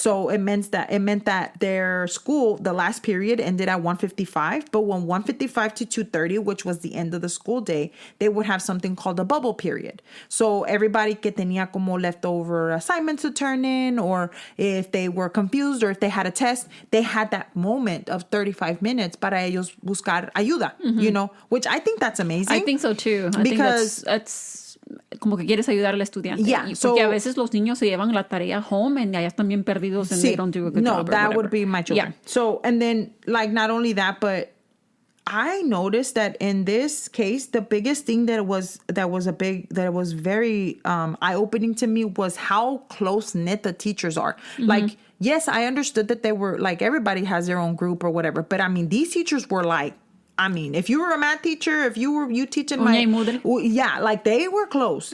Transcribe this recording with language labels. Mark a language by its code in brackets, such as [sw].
[en] So it meant that their school, the last period ended at 1:55, but when 1:55 to 2:30, which was the end of the school day, they would have something called a bubble period. So everybody [es] que tenía como [en] leftover assignments to turn in, or if they were confused or if they had a test, they had that moment of 35 minutes [es] para ellos buscar ayuda, [en] you know, which I think that's amazing. I think so too. Because [es] that's como que quieres ayudar al estudiante. [en] Yeah. [es] Porque a veces los niños se llevan la tarea home and ya están bien perdidos [en] and they don't do a good job. No, that would be my children. Yeah. So, and then like not only that, but I noticed that in this case, the biggest thing that was very eye-opening to me was how close-knit the teachers are. Like, yes, I understood that they were like, everybody has their own group or whatever, but I mean, these teachers were like, I mean, if you were a math teacher, if you teaching yeah, like they were close.